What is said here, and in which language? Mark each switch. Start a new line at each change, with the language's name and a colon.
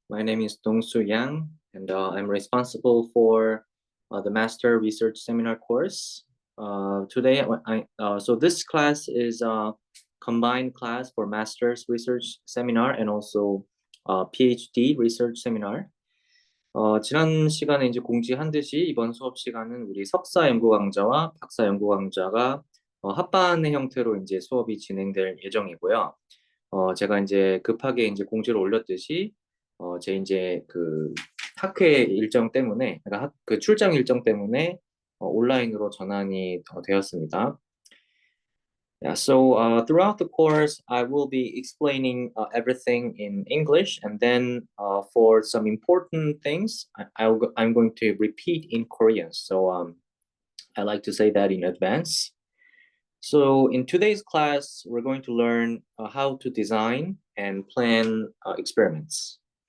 English: My name is Dong-Soo Yang, and I'm responsible for the Master Research Seminar course. Today, so this class is a combined class for Master's Research Seminar and also PhD Research Seminar.
Korean: 지난 시간에 이제 공지한 듯이 이번 수업 시간은 우리 석사 연구 강좌와 박사 연구 강좌가 합반의 형태로 이제 수업이 진행될 예정이고요. 제가 이제 급하게 이제 공지를 올렸듯이, 제 이제 그 학회 일정 때문에, 그러니까 그 출장 일정 때문에 온라인으로 전환이 되었습니다.
English: Yeah, so throughout the course, I will be explaining everything in English, and then for some important things, I'm going to repeat in Korean. So I like to say that in advance. So in today's class, we're going to learn how to design and plan experiments.